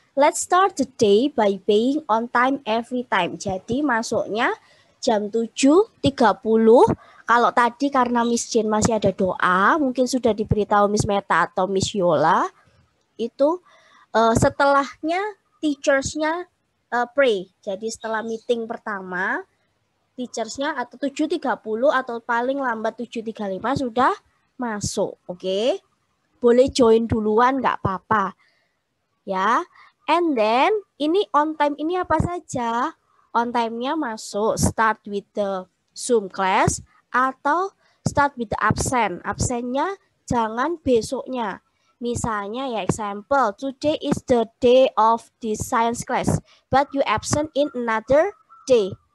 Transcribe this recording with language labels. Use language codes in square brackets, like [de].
[en] Let's start the day by being on time every time. [id] Jadi masuknya jam 7.30. Kalau tadi karena Miss Jane masih ada doa, mungkin sudah diberitahu Miss Meta atau Miss Yola, itu setelahnya [en] teachers-nya pray. [id] Jadi setelah meeting pertama, teachers-nya atau 7.30 atau paling lambat 7.35 sudah masuk, oke? Boleh join duluan, nggak apa-apa, ya. [en] And then ini on time [id] ini apa saja? [en] On time-nya masuk start with the Zoom class atau start with the absent. [id] Absennya jangan besoknya. Misalnya ya [en] example, today is the day of the science class, but you absent in another day.